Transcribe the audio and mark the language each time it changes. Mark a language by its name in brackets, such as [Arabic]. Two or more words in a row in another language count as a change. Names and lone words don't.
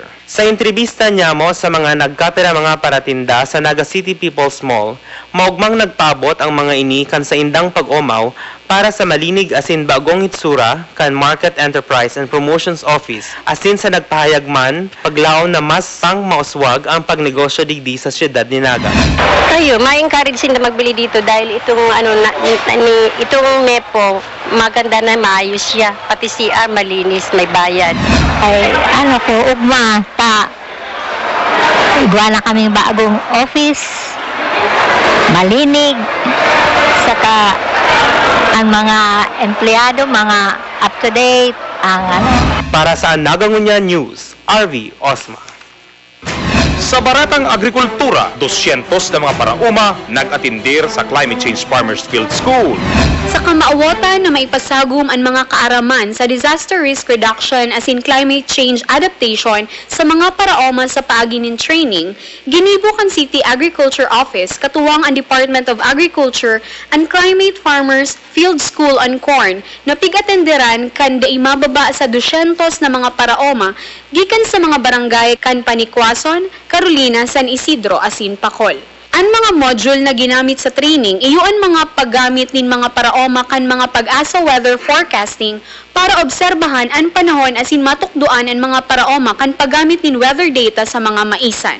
[Bikol] Sa entrevista niya mo sa mga nagkapira mga paratinda sa Naga City People's Mall, maugmang nagpabot ang mga ini kan sa indang pag-umaw para sa malinig asin bagong hitsura kan Market Enterprise and Promotions Office asin sa nagpahayag man paglaon na mas pang mauswag ang pagnegosyo digdi sa siyudad ni Naga. [Filipino] Kayo, ma-encourage sila magbili dito dahil itong itong MEPO maganda na maayos siya, pati CR malinis, may bayad. [Bikol] Ay ugma ta igwa na kaming bagong office, malinig, saka ang mga empleyado, mga up-to-date, Para sa Nagangunya News, RV Osma. Sa Baratang Agrikultura, 200 na mga parauma nag-atindir sa Climate Change Farmers Field School. Sa kamaawatan na maipasagum ang mga kaaraman sa [English] disaster risk reduction [Bikol] as in [English] climate change adaptation [Bikol] sa mga paraoma sa paaginin training, ginibo kan City Agriculture Office katuwang ang Department of Agriculture and Climate Farmers Field School on Corn na pigatenderan kan mababa sa 200 na mga paraoma gikan sa mga barangay kan Panikwason, Carolina, San Isidro, asin Pacol. Ang mga module na ginamit sa training, iyon mga paggamit nin mga paraoma kan mga pag-asa [English] weather forecasting [Bikol] para obserbahan ang panahon asin matukduan ang mga paraoma kan paggamit nin [English] weather data [Bikol] sa mga maisan.